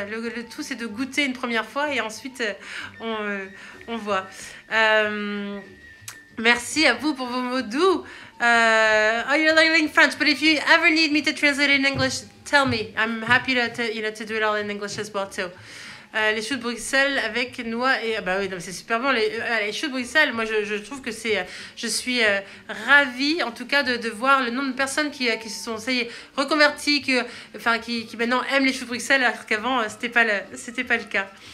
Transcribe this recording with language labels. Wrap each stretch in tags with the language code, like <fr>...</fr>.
<fr>Le tout, c'est de goûter une première fois et ensuite, on voit. Merci à vous pour vos mots doux.</fr> <en>Oh, you're learning French, but if you ever need me to translate it in English, tell me. I'm happy to do it all in English as well too.</en> <fr>Les choux de Bruxelles avec noix et bah oui, c'est super bon les choux de Bruxelles. Moi je trouve que je suis ravie en tout cas de voir le nombre de personnes qui se sont reconverties, qui maintenant aiment les choux de Bruxelles alors qu'avant c'était pas le cas.</fr>